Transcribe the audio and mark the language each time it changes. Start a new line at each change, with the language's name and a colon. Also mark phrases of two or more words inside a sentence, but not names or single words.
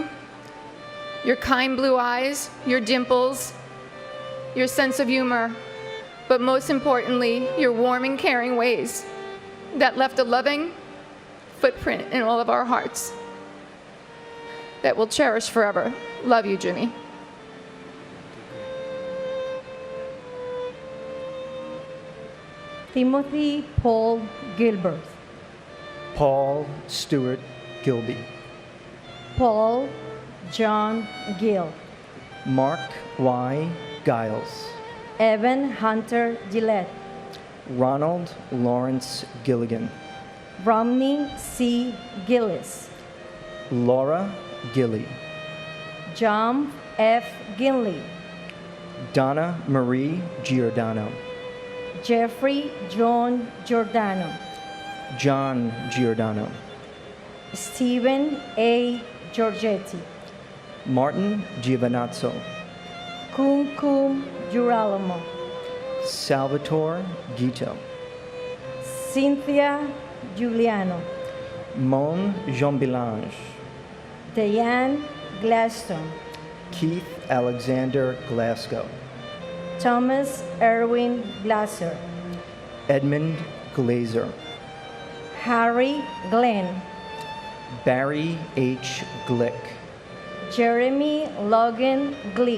English: Your kind blue eyes, your dimples, your sense of humor, but most importantly, your warm and caring ways that left a loving footprint in all of our hearts that we'll cherish forever. Love you, Jimmy. Timothy Paul Gilbert. Paul Stewart Gilby. Paul John Gill. Mark Y. Giles. Evan Hunter Gillette. Ronald Lawrence Gilligan. Romney C. Gillis. Laura Gilly. John F. Ginley. Donna Marie Giordano. Jeffrey John Giordano. John Giordano. Stephen A. Giorgetti. Martin Giovanazzo. Kumkum Girolamo. Salvatore Guito. Cynthia Giuliano. Mon Jean-Bilange. Diane Glaston. Keith Alexander Glasgow. Thomas Erwin Glasser. Edmund Glazer. Harry Glenn, Barry H. Glick. Jeremy Logan Glick,